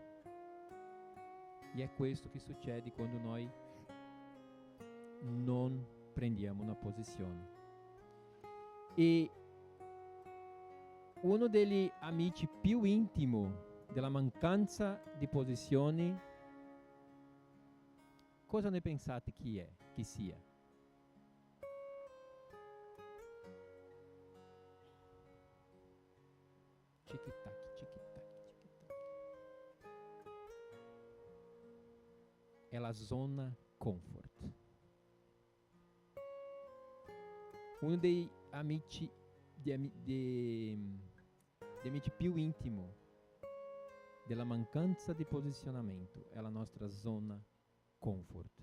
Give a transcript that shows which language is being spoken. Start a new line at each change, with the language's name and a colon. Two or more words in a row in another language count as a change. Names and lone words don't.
Italian: E è questo che succede quando noi non prendiamo una posizione. E uno degli amici più intimi della mancanza di posizioni, cosa ne pensate che sia? Tiki-taki, tiki-taki, tiki-taki. È la zona comfort. Uno dei amici amici più intimi della mancanza di posizionamento è la nostra zona comfort.